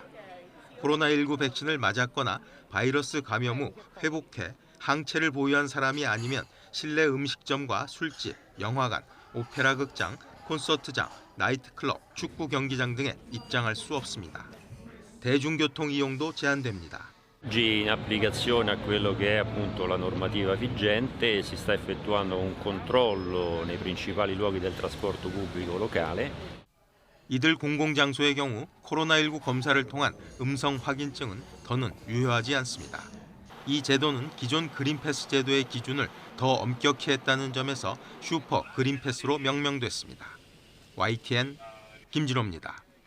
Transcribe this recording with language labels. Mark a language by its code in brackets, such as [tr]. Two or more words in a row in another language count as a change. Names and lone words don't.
[ko] 코로나19 백신을 맞았거나 바이러스 감염 후 회복해 항체를 보유한 사람이 아니면 실내 음식점과 술집, 영화관, 오페라 극장, 콘서트장, 나이트클럽, 축구 경기장 등에 입장할 수 없습니다. 대중교통 이용도 제한됩니다. [it] Oggi in applicazione a quello che è appunto la normativa vigente si sta effettuando un controllo nei principali luoghi del trasporto pubblico locale. [ko] 이들 공공장소의 경우 코로나19 검사를 통한 음성 확인증은 더는 유효하지 않습니다. 이 제도는 기존 그린패스 제도의 기준을 더 엄격히 했다는 점에서 슈퍼 그린패스로 명명됐습니다. YTN 김진호입니다.